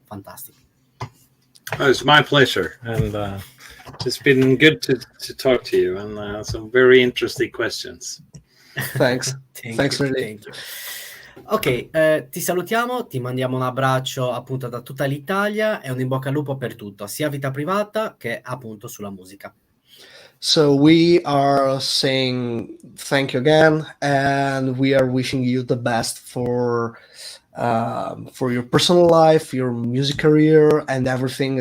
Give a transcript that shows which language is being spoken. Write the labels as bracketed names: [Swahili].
[English] Oh, it's my pleasure, and it's been good to talk to you, and some very interesting questions. Thanks. Thanks really. Thank you. [Italian] Ok, ti salutiamo, ti mandiamo un abbraccio appunto da tutta l'Italia e un in bocca al lupo per tutto, sia vita privata che appunto sulla musica. [English] So we are saying thank you again, and we are wishing you the best for your personal life, your music career, and everything.